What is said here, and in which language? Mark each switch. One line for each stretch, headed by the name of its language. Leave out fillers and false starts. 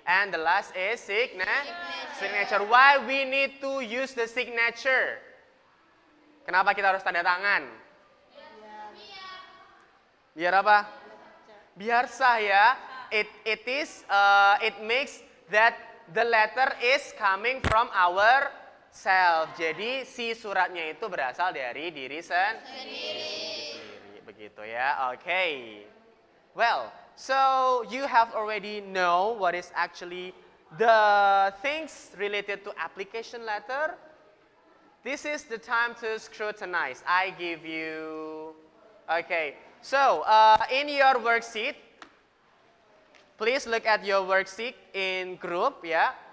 English: And the last is signature. Why we need to use the signature?
Indonesian: Kenapa kita harus tanda tangan? Biar apa? Biar sah ya.
English: It makes that the letter is coming from ourselves.
Indonesian: Jadi si suratnya itu berasal dari diri sendiri. Begitu ya. Okay.
English: Well, so you have already know what is actually the things related to application letter. This is the time to scrutinize. I give you. Okay. So in your worksheet, please look at your worksheet in group, yeah.